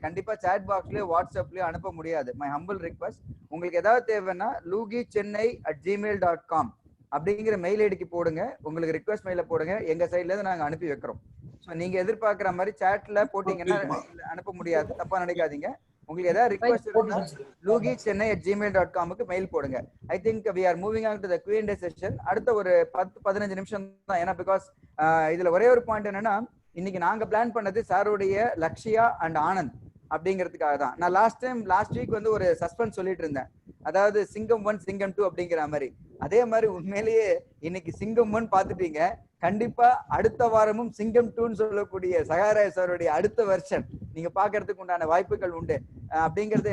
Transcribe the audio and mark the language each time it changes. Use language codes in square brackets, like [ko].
[ta] கண்டிப்பா சாட் பாக்ஸ்லயோ வாட்ஸ்அப்லயோ அனுப்ப முடியாது. மை ஹம்பிள் ரிக்வெஸ்ட், உங்களுக்கு ஏதாவது தேவைன்னா lugichennai@gmail.com அப்படிங்கிற மெயில் ஐடிக்கு போடுங்க. உங்களுக்கு ரிக்வெஸ்ட் மெயில போடுங்க, எங்க சைட்ல இருந்து நாங்க அனுப்பி வைக்கிறோம். ஸோ நீங்க எதிர்பார்க்கிற மாதிரி சாட்ல போட்டீங்கன்னா அனுப்ப முடியாது, தப்பா நினைக்காதீங்க. உங்களுக்கு ஏதாவது ரிக்வெஸ்ட் இருந்தா lugichennai@gmail.com மெயில் போடுங்க. [en] I think we are moving on to the Q&A session. [ta] அடுத்த ஒரு 10-15 நிமிஷம் தான். ஏன்னா பிகாஸ் இதுல ஒரே ஒரு பாயிண்ட் என்னன்னா, இன்னைக்கு நாங்க பிளான் பண்ணது சாருடைய லக்ஷயா அண்ட் ஆனந்த் அப்படிங்கிறதுக்காக தான். நான் லாஸ்ட் வீக் வந்து ஒரு சஸ்பென்ஸ் சொல்லிட்டு இருந்தேன், அதாவது சிங்கம் 1 சிங்கம் 2 அப்படிங்கிற மாதிரி. அதே மாதிரி உண்மையிலேயே இன்னைக்கு சிங்கம் 1 பாத்துட்டீங்க. கண்டிப்பா அடுத்த வாரமும் சிங்கம் 2ன்னு சொல்லக்கூடிய சகாயராஜ் சாருடைய அடுத்த வெர்ஷன் நீங்க பாக்குறதுக்கு உண்டான வாய்ப்புகள் உண்டு அப்படிங்கிறது.